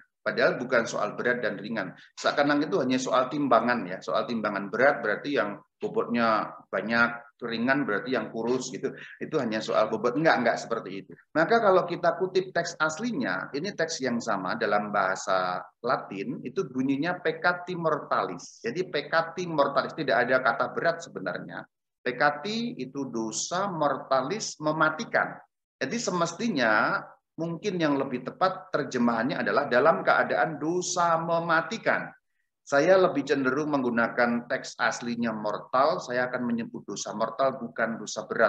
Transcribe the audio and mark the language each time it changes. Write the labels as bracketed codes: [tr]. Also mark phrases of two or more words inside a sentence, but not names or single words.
[id] Padahal bukan soal berat dan ringan. Seakan-akan itu hanya soal timbangan ya. Soal timbangan berat berarti yang bobotnya banyak, ringan berarti yang kurus gitu. Itu hanya soal bobot. Enggak seperti itu. Maka kalau kita kutip teks aslinya, ini teks yang sama dalam bahasa Latin, itu bunyinya [la] peccati mortalis. Jadi peccati mortalis, [id] tidak ada kata berat sebenarnya. Peccati itu dosa, mortalis mematikan. Jadi semestinya mungkin yang lebih tepat terjemahannya adalah dalam keadaan dosa mematikan. Saya lebih cenderung menggunakan teks aslinya mortal, saya akan menyebut dosa mortal bukan dosa berat.